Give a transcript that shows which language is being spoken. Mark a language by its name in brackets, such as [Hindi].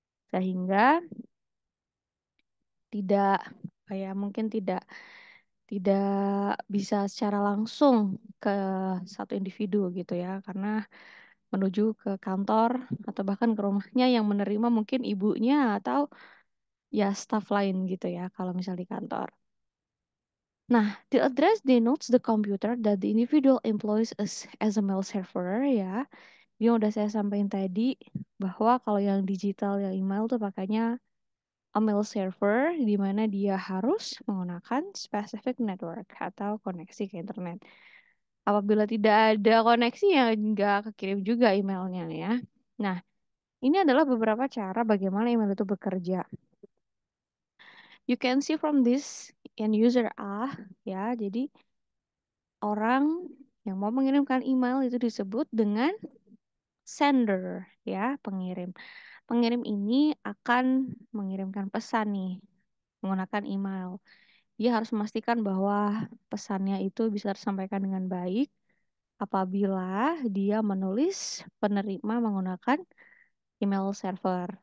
[Indonesian] Sehingga tidak kayak mungkin tidak tidak bisa secara langsung ke satu individu gitu ya, karena menuju ke kantor atau bahkan ke rumahnya yang menerima mungkin ibunya atau ya staff lain gitu ya kalau misal di kantor. [English] Nah, the address denotes the computer that the individual employs as a mail server ya. [Indonesian] Yang udah saya sampaikan tadi bahwa kalau yang digital yang email tuh pakainya [English] a mail server [Indonesian] di mana dia harus menggunakan [English] specific network [Indonesian] atau koneksi ke internet. Apabila tidak ada koneksi ya nggak kekirim juga emailnya ya. Nah, ini adalah beberapa cara bagaimana email itu bekerja. [English] You can see from this end user A ya. [Indonesian] Jadi orang yang mau mengirimkan email itu disebut dengan sender ya, pengirim. Pengirim ini akan mengirimkan pesan nih menggunakan email. Dia harus memastikan bahwa pesannya itu bisa tersampaikan dengan baik apabila dia menulis penerima menggunakan email server.